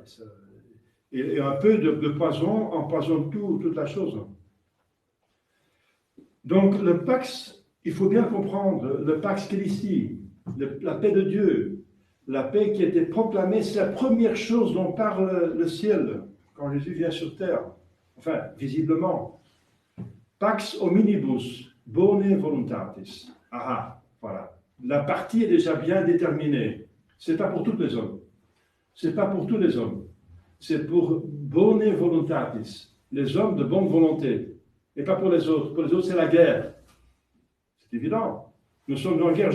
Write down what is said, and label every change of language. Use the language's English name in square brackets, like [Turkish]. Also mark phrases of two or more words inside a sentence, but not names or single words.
[French] Et un peu de poison empoisonne toute la chose. Donc le Pax, il faut bien comprendre, le [Latin] Pax Christi, [French] la paix de Dieu, la paix qui a été proclamée, c'est la première chose dont parle le ciel quand Jésus vient sur terre. Enfin, visiblement. [Latin] Pax hominibus, bone voluntatis. [French] Ah, voilà. La partie est déjà bien déterminée. Ce n'est pas pour tous les hommes. Ce n'est pas pour tous les hommes. C'est pour [Latin] bone voluntatis, [French] les hommes de bonne volonté. Et pas pour les autres. Pour les autres, c'est la guerre. C'est évident. Nous sommes en guerre.